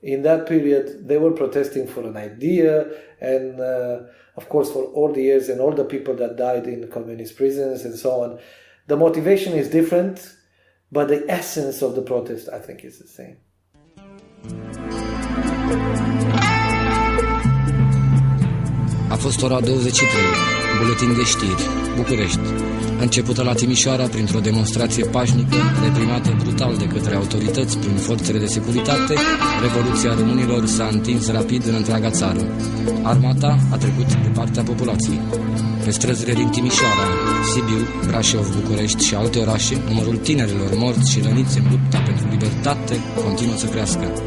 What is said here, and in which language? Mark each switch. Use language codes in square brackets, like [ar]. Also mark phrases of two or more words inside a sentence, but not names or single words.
[en] In that period, they were protesting for an idea, and of course for all the years and all the people that died in communist prisons and so on. The motivation is different, but the essence of the protest, I think, is the same. [ro] A fost ora 23, buletin de știri, București. Începută la Timișoara printr-o demonstrație pașnică, reprimată brutal de către autorități prin forțele de securitate, Revoluția românilor s-a întins rapid în întreaga țară. Armata a trecut de partea populației. Pe străzile din Timișoara, Sibiu, Brașov, București și alte orașe, numărul tinerilor morți și răniți în lupta pentru libertate continuă să crească.